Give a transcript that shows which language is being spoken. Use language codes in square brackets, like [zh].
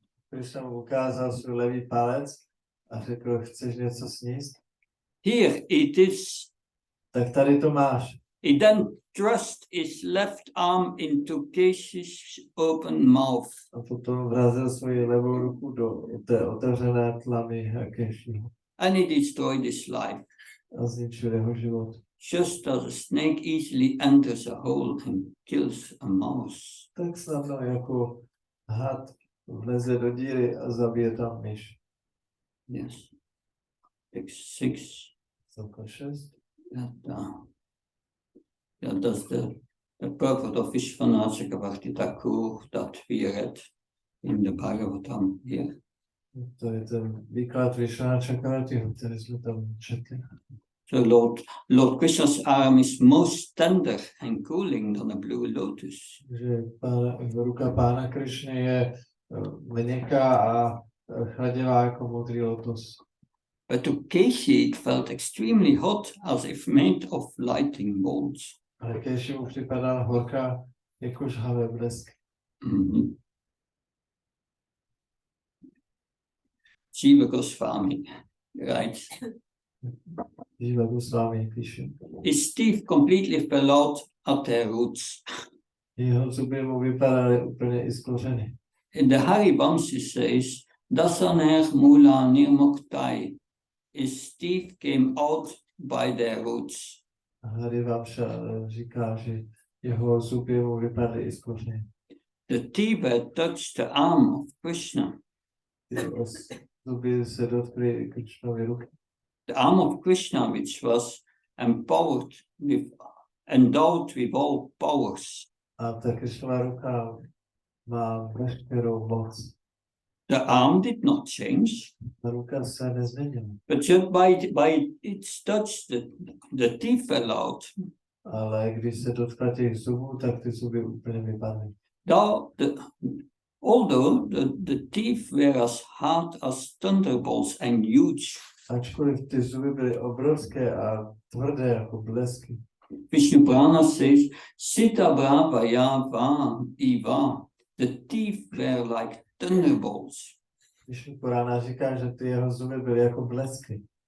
[cs] Krishna mu ukázal svůj levý palec a řekl, chceš něco sníst? [en] Here it is. [cs] Tak tady to máš. [en] He then thrust his left arm into Keshi's open mouth. [cs] A potom vrazil svoji levou ruku do té otevřené tlamy Keshiho. [en] And he destroyed his life. [cs] A zničil jeho život. [en] Just as a snake easily enters a hole and kills a mouse. [cs] Tak snadno jako had vleze do díry a zabije tam myš. [en] Yes. Text 6. [cs] Celko 6. [en] That's the purport of Vishwanatha Bhakti Thakur that we read in the Bhagavatam here. [cs] To je ten výklad Vishwanatha Bhaktiho, který jsme tam četli. [en] So Lord Krishna's arm is most tender and cooling than a blue lotus. [cs] Že ruka pána Krishny je měkká a chladivá jako modrý lotus. [en] But to Keshi it felt extremely hot, as if made of lightning bolts. [cs] Ale Keshi mu připadala horká jako žhavé blesk. [en] Jiva Goswami writes, [cs] Jiva Goswami píše. [en] his teeth completely fell out at their roots. [cs] Jeho zuby mu vypadaly úplně i z kořeny. [en] In the Harivamsa says, [sa] Dasaner Mula Nirmuktai, [en] his teeth came out by their roots. [cs] Harivamsa říká, že jeho zuby mu vypadly i z kořeny. [en] The teeth had touched the arm of Krishna. [cs] Zuby se dotkly Krishnovy ruky. [en] The arm of Krishna, which was endowed with all powers. [cs] A ta Krishnova ruka má veškerou moc. [en] The arm did not change, [cs] Ta ruka se nezměnila. [en] but just by its touch, the teeth fell out. [cs] Ale když se dotkla těch zubů, tak ty zuby úplně vypadly. [en] Although the teeth were as hard as thunderbolts and huge, [cs] Ačkoliv ty zuby byly obrovské a tvrdé jako blesky. [en] Vishnu Purana says, [sa] Sita Brava Yava Iva, [en] the teeth were like thunderbolts. [cs] Vishnu Purana říká, že ty jeho zuby byly jako blesky.